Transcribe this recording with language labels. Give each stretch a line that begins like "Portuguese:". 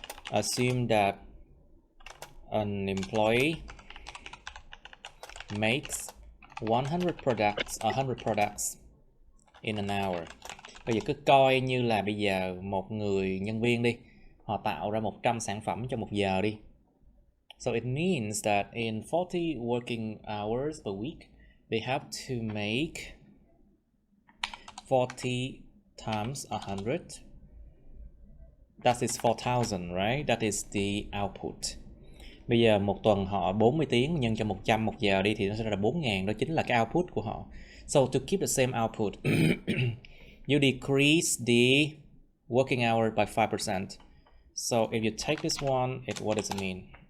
English: Assume that an employee makes 100 products in an hour.
Vietnamese: Bây giờ cứ coi như là bây giờ một người nhân viên đi, họ tạo ra 100 sản phẩm trong 1 giờ đi.
English: So it means that in 40 working hours per week, they have to make 40 times 100. That is 4,000, right? That is the output.
Vietnamese: Bây giờ một tuần họ 40 tiếng nhân cho 100 1 giờ đi thì nó sẽ ra là 4.000, đó chính là cái output của họ.
English: So to keep the same output, you decrease the working hour by 5%. So if you take this one, what does it mean?